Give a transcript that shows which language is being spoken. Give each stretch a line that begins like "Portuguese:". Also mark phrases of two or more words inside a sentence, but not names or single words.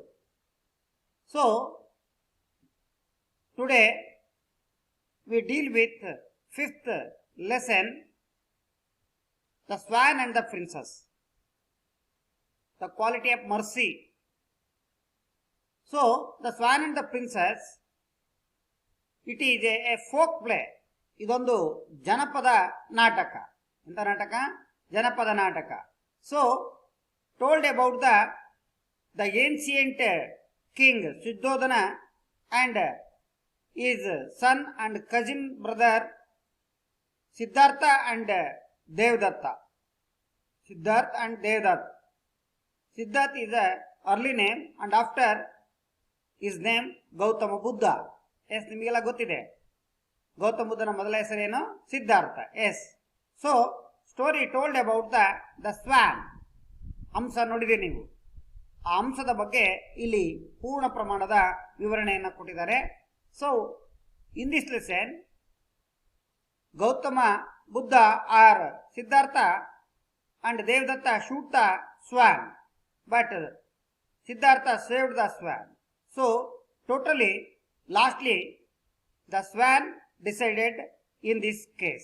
English: So, today we deal with fifth lesson, the swan and the princess, the quality of mercy. So, the swan and the princess, it is a folk play.
Kannada: ಇದೊಂದು ಜನಪದ ನಾಟಕ. ಎಂತ ನಾಟಕ? ಜನಪದ ನಾಟಕ.
English: So, told about the ancient king Shuddhodana and his son and cousin brother Siddhartha and Devdatta. Siddhartha and Devdatta. Siddhartha is a early name and after his name Gautama Buddha. Yes,
Kannada: ನಿಮಗೆಲ್ಲ ಗೊತ್ತಿದೆ. ಗೌತಮ ಬುದ್ಧನ ಮೊದಲ ಹೆಸರೇನು? ಸಿದ್ಧಾರ್ಥ. ಎಸ್.
English: So story told about the swan.
Kannada: ಹಂಸ ನೋಡಿದೆ ನೀವು. ಆ ಹಂಸದ ಬಗ್ಗೆ ಇಲ್ಲಿ ಪೂರ್ಣ ಪ್ರಮಾಣದ ವಿವರಣೆಯನ್ನು ಕೊಟ್ಟಿದ್ದಾರೆ.
English: so in this lesson Gautama Buddha or Siddhartha and Devdatta shoot the swan, but Siddhartha saved the swan. So totally, lastly, the swan decided in this case.